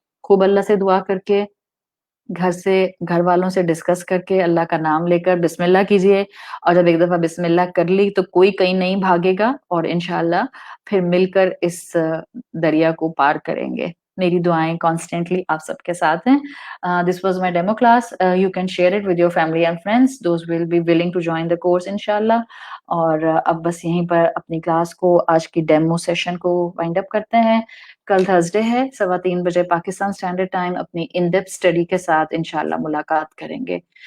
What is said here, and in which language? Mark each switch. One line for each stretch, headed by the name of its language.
Urdu: خوب اللہ سے دعا کر کے, گھر والوں سے ڈسکس کر کے, اللہ کا نام لے کر بسم اللہ کیجئے, اور جب ایک دفعہ بسم اللہ کر لی تو کوئی کہیں نہیں بھاگے گا, اور انشاءاللہ پھر مل کر اس دریا کو پار کریں گے. میری دعائیں کانسٹینٹلی آپ سب کے ساتھ ہیں.
English: This was my demo class. You can share it with your family and friends, those will be willing to join the course انشاءاللہ.
Urdu: اور اب بس یہیں پر اپنی کلاس کو, آج کی ڈیمو سیشن کو وائنڈ اپ کرتے ہیں. کل تھرسڈے ہے, 3:15 بجے پاکستان اسٹینڈرڈ ٹائم اپنی ان ڈیپتھ اسٹڈی کے ساتھ انشاءاللہ ملاقات کریں گے.